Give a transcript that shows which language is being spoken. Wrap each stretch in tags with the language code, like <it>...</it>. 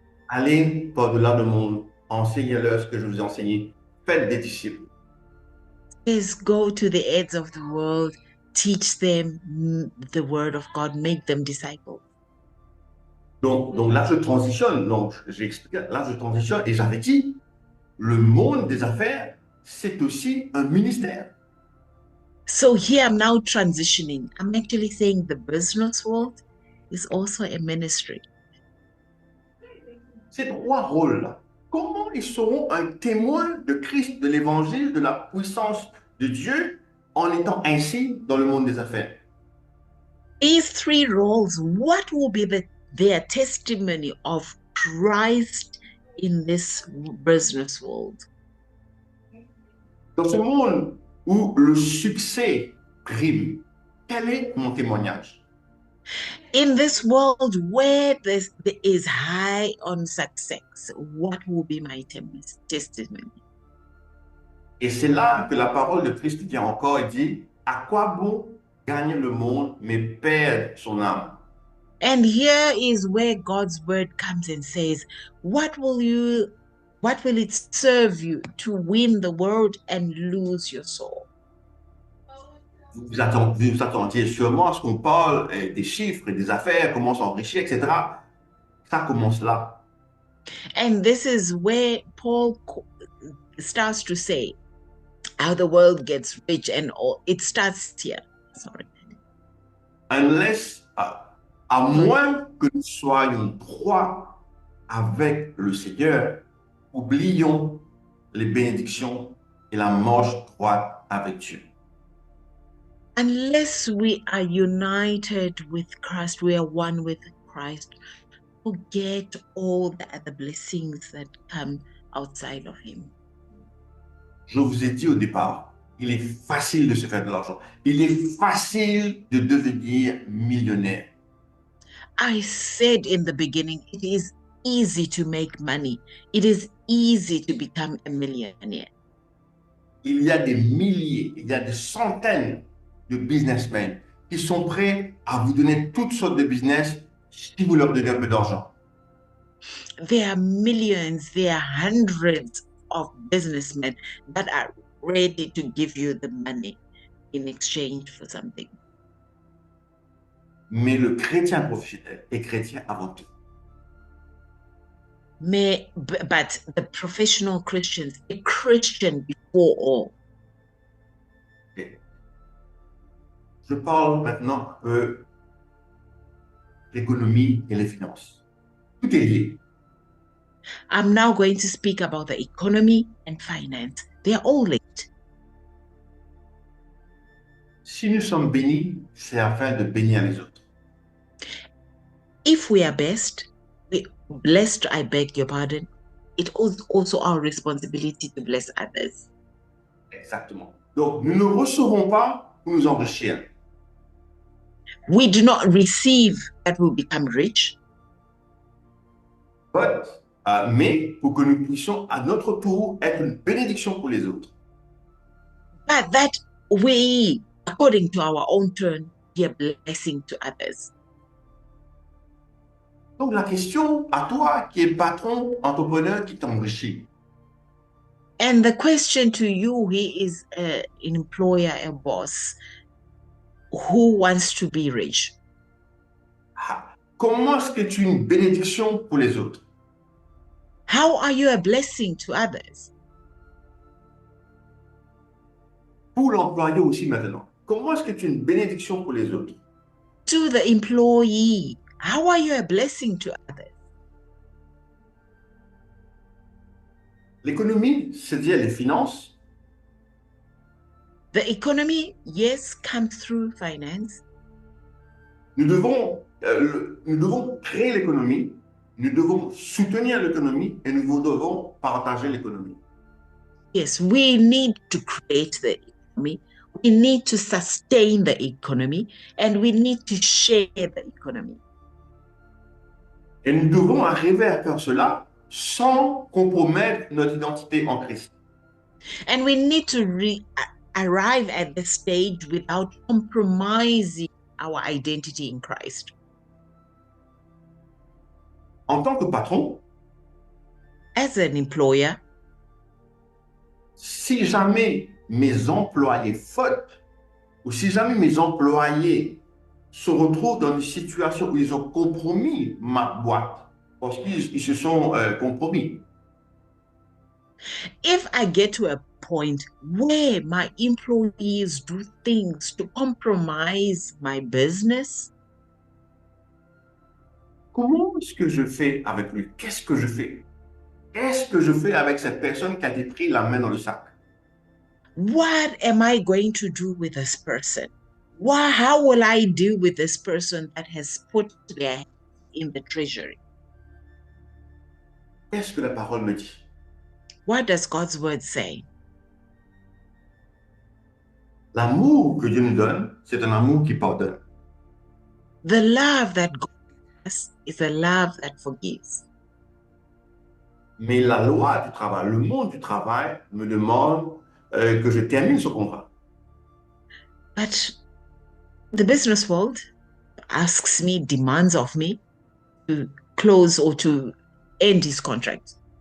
<fr>Allez par-delà le monde, enseignez-leur ce que je vous ai enseigné, faites des disciples.</fr> <en>Is go to the ends of the world, teach them the word of God, make them disciples.</en> <fr>Donc là, je transitionne. Donc, j'explique, là, je transitionne et j'avais dit, le monde des affaires, c'est aussi un ministère.</fr> <en>So here I'm now transitioning. I'm actually saying the business world is also a ministry.</en> <fr>Ces 3 rôles-là, comment ils seront un témoin de Christ, de l'évangile, de la puissance de Dieu en étant ainsi dans le monde des affaires?</fr> <en>These 3 roles, what will be their testimony of Christ in this business world?</en> <fr>Dans ce monde où le succès prime, quel est mon témoignage?</fr> <en>In this world where there is high on success, what will be my testimony?</en> <fr>Et c'est là que la parole de Christ vient encore et dit, à quoi bon gagner le monde mais perdre son âme?</fr> <en>And here is where God's word comes and says, what will it serve you to win the world and lose your soul?</en> <fr>vous vous attendiez sûrement à ce qu'on parle des chiffres et des affaires, comment s'enrichir, etc. Ça commence là.</fr> <en>And this is where Paul starts to say how the world gets rich, and all it starts here. Sorry. Unless,</en> <fr>à moins que nous soyons droits avec le Seigneur, oublions les bénédictions et la marche droite avec Dieu.</fr> <en>Unless we are united with Christ, we are one with Christ, forget all the other blessings that come outside of him.</en> <fr>Je vous ai dit au départ, il est facile de se faire de l'argent. Il est facile de devenir millionnaire.</fr> <en>I said in the beginning, it is easy to make money. It is easy to become a millionaire.</en> <fr>Il y a des milliers, il y a des centaines de businessmen qui sont prêts à vous donner toutes sortes de business si vous leur donnez un peu d'argent.</fr> <en>There are millions, there are hundreds of businessmen that are ready to give you the money in exchange for something.</en> <fr>Mais le chrétien professionnel est chrétien avant tout.</fr> <en>But the professional Christians, a Christian before all. Okay.</en> <fr>Je parle maintenant de l'économie et les finances. Tout est lié.</fr> <en>I'm now going to speak about the economy and finance. They are all linked.</en> <fr>Si nous sommes bénis, c'est afin de bénir les autres.</fr> <en>If we are blessed, I beg your pardon, it is also our responsibility to bless others.</en> <fr>Exactement. Donc, nous ne recevons pas pour nous enrichir.</fr> <en>We do not receive that we become rich,</en> <fr>mais pour que nous puissions à notre tour être une bénédiction pour les autres.</fr> <en>but that we, according to our own turn, be a blessing to others.</en> <fr>Donc la question à toi qui es patron, entrepreneur, qui t'enrichit.</fr> <en>And the question to you, he is an employer, a boss, who wants to be rich.</en> <fr>Comment est-ce que tu es une bénédiction pour les autres?</fr> <en>How are you a blessing to others?</en> <fr>Pour l'employé aussi maintenant. Comment est-ce que tu es une bénédiction pour les autres?</fr> <en>To the employee, how are you a blessing to others?</en> <fr>L'économie, c'est-à-dire les finances.</fr> <en>The economy, yes, comes through finance.</en> <fr>Nous devons créer l'économie, nous devons soutenir l'économie et nous devons partager l'économie.</fr> <en>Yes, we need to create the economy. We need to sustain the economy, and we need to share the economy.</en> <fr>Et nous devons arriver à faire cela sans compromettre notre identité en Christ.</fr> <en>And we need to arrive at the stage without compromising our identity in Christ.</en> <fr>En tant que patron,</fr> <en>As an employer,</en> <fr>si jamais mes employés faute, ou si jamais mes employés se retrouvent dans une situation où ils ont compromis ma boîte, parce qu'ils se sont compromis.</fr> <en>if I get to a point where my employees do things to compromise my business,</en> <fr>Comment est-ce que je fais avec lui? Qu'est-ce que je fais? Qu'est-ce que je fais avec cette personne qui a pris la main dans le sac?</fr> <en>what am I going to do with this person? How will I deal with this person that has put their hands in the treasury?</en> <fr>Qu'est-ce que la parole me dit?</fr> <en>What does God's word say?</en> <fr>L'amour que Dieu nous donne, c'est un amour qui pardonne.</fr> <en>The love that God has is a love that forgives.</en> <fr>Mais la loi du travail, le monde du travail me demande que je termine ce contrat.</fr> <en>But the business world asks me, demands of me to close or to end his contract.</en>